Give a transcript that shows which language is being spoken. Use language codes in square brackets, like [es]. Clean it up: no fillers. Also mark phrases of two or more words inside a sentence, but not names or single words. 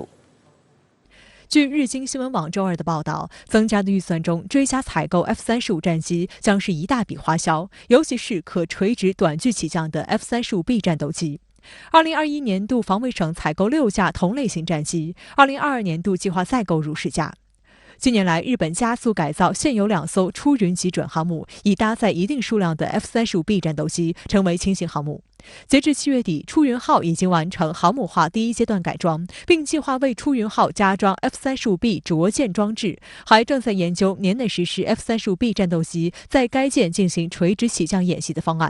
[zh] 據日經新聞網周二的報道，增加的預算中，追加採購 F-35戰機將是一大筆花銷，尤其是可垂直短距起降的 F-35B 戰鬥機。2021年度防衛省採購6架同類型戰機，2022年度計劃再購入10架。近年来，日本加速改造现有2艘出云级准航母，以搭载一定数量的 F-35B 战斗机，成为轻型航母。截至7月底，出云号已经完成航母化第1阶段改装，并计划为出云号加装 F-35B 着舰装置，还正在研究年内实施 F-35B 战斗机在该舰进行垂直起降演习的方案。